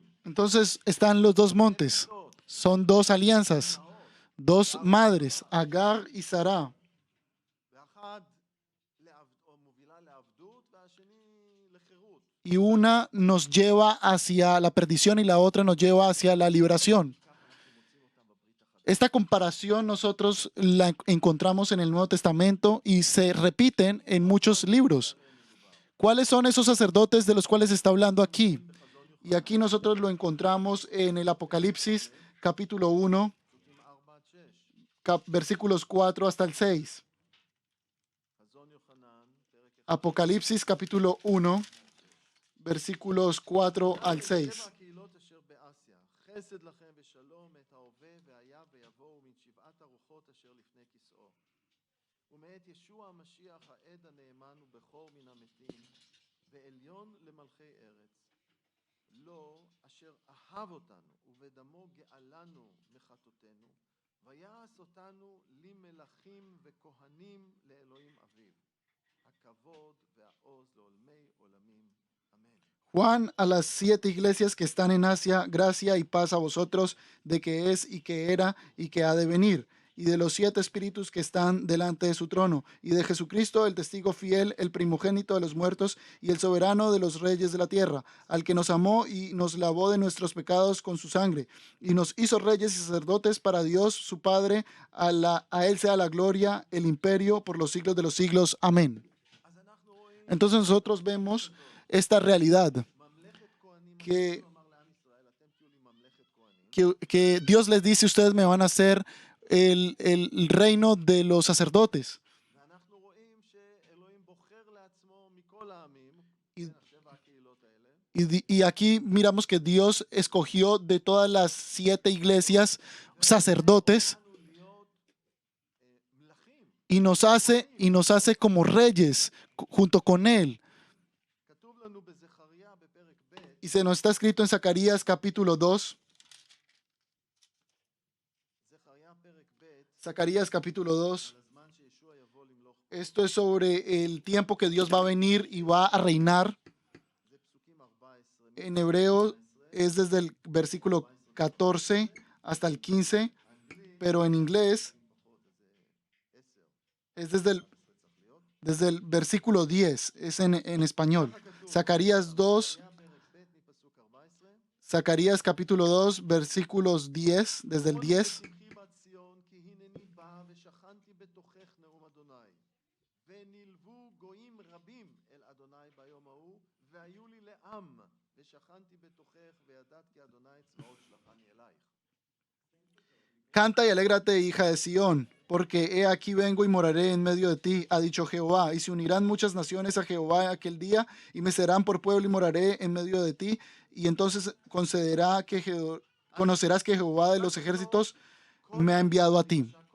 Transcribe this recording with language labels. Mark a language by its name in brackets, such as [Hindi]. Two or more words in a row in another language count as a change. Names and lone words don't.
[Spanish] Entonces están los dos montes. Son dos alianzas, dos madres, Agar y Sara. [Hebrew] ואחד מובילה לעבדות והשני לחירות. [Spanish] Y una nos lleva hacia la perdición y la otra nos lleva hacia la liberación. [Hebrew] כך אנחנו מוצאים אותם בברית החדשה. [Spanish] Esta comparación nosotros la encontramos en el Nuevo Testamento y se repiten en muchos libros. ¿Cuáles son esos sacerdotes de los cuales está hablando aquí? Y aquí nosotros lo encontramos en el Apocalipsis capítulo 1, [Hebrew] פסוקים 4-6. [Spanish] versículos 4 hasta el 6. [Hebrew] חזון יוחנן, פרק 1. [Spanish] Apocalipsis capítulo 1, versículos 4 al 6. [Hebrew] שבע הקהילות אשר באסיה, חסד לכם ושלום את ההווה והיה ויבואו מן שבעת הרוחות אשר לפני כיסאו. ומאת ישוע המשיח העד הנאמן ובכור מן המתים, ועליון למלכי ארץ. לא אשר אהב אותנו ובדמו גאלנו מחטאותינו, ויעש אותנו למלכים וכהנים לאלוהים אביו. הכבוד והעוז לעולמי עולמים. אמן. [Spanish] Juan a las 7 iglesias que están en Asia, gracia y paz a vosotros de que es y que era y que ha de venir, y de los 7 espíritus que están delante de su trono, y de Jesucristo, el testigo fiel, el primogénito de los muertos y el soberano de los reyes de la tierra, al que nos amó y nos lavó de nuestros pecados con su sangre, y nos hizo reyes y sacerdotes para Dios su Padre, a él sea la gloria, el imperio por los siglos de los siglos. Amén. [Hebrew] אז אנחנו רואים [Spanish] Entonces nosotros vemos esta realidad, [Hebrew] ממלכת כהנים. [Spanish] que, [Hebrew] הוא אמר לעם ישראל, אתם תהיו לי ממלכת כהנים. [Spanish] que Dios les dice, ustedes me van a hacer el reino de los sacerdotes. [Hebrew] ואנחנו רואים שאלוהים בוחר לעצמו מכל העמים, [Spanish] Y- [Hebrew] כן, שבע הקהילות האלה, [Spanish] Y aquí miramos que Dios escogió de todas las 7 iglesias sacerdotes [Hebrew] לנו להיות מלכים. [Spanish] y nos hace como reyes junto con Él. [Hebrew] כתוב לנו בזכריה בפרק ב', [Spanish] Y se nos está escrito en Zacarías capítulo 2, [Hebrew] זכריה פרק ב', [Spanish] Zacarías capítulo 2. [Hebrew] על הזמן שישוע יבוא למלוך. [Spanish] Esto es sobre el tiempo que Dios va a venir y va a reinar. [Hebrew] זה פסוקים 14. [Spanish] En hebreo es desde el versículo 14 hasta el 15, pero en inglés es desde el versículo 10, es en español. Zacarías 2, [Hebrew] זכריה פרק ב' מפסוק 14. [Spanish] Zacarías capítulo 2, versículos 10, desde el 10. [Hebrew] שמחי בת ציון, כי הנני בא ושכנתי בתוכך אדוני. ונלוו גויים רבים אל אדוני ביום ההוא, והיו לי לעם, ושכנתי בתוכך, וידעת כי אדוני צבאות שלחני אלייך. [Spanish] Canta y alégrate, hija de Sión, porque he aquí vengo y moraré en medio de ti, ha dicho Jehová. Y se unirán muchas naciones a Jehová aquel día, y me serán por pueblo y moraré en medio de ti. Y entonces conocerás que Jehová de los ejércitos me ha enviado a ti.